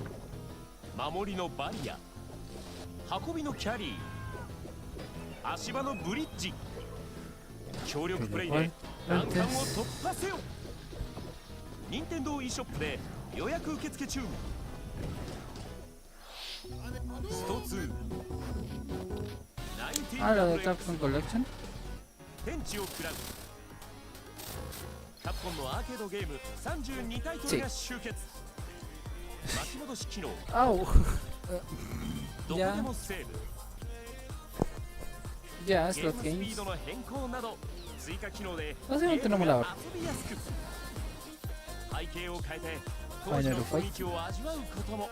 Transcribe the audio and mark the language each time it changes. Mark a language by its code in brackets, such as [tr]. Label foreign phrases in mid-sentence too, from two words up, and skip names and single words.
[ja] 守りのバリア、運びのキャリー、足場のブリッジ、協力プレイで難関を突破せよ。任天堂 e ショップで予約受付中。スト2 [es] Ah, lo de Capcom Collection. [ja] 天地を喰らうカプコンのアーケードゲーム32タイトルが集結。巻き戻し機能、どこでもセーブ、ゲームスピードの変更など追加機能でゲームが遊びやすく、背景を変えて当時の雰囲気を味わうことも。